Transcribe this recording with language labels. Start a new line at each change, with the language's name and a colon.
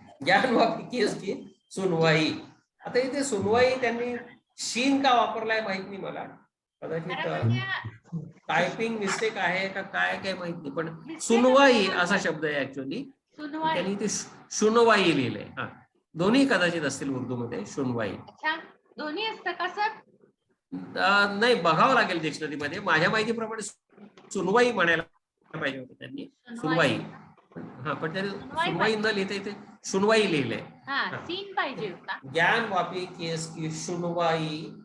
Urdu: ज्ञान वापी केस की सुनवाई.
Marathi: आता इथे सुनवाई त्यांनी शीन का वापरलाय माहित नाही मला. कदाचित टायपिंग मिस्टेक आहे का काय काय माहित नाही, पण सुनवाई असा शब्द आहे ऍक्च्युअली. त्यांनी ते शुनवाई लिहिलंय. हा, दोन्ही कदाचित असतील उर्दू मध्ये. शुनवाई. दोन्ही असतं का सर? नाही, बघावं लागेल डिक्शनरी मध्ये. माझ्या माहितीप्रमाणे सुनवाई म्हणायला पाहिजे होतं त्यांनी. सुनवाई. हा, पण त्यांनी सुनवाई न लिहिता इथे शुनवाई लिहिलंय. सीन पाहिजे होता.
Urdu: ज्ञान वापी केस की शुनवाई.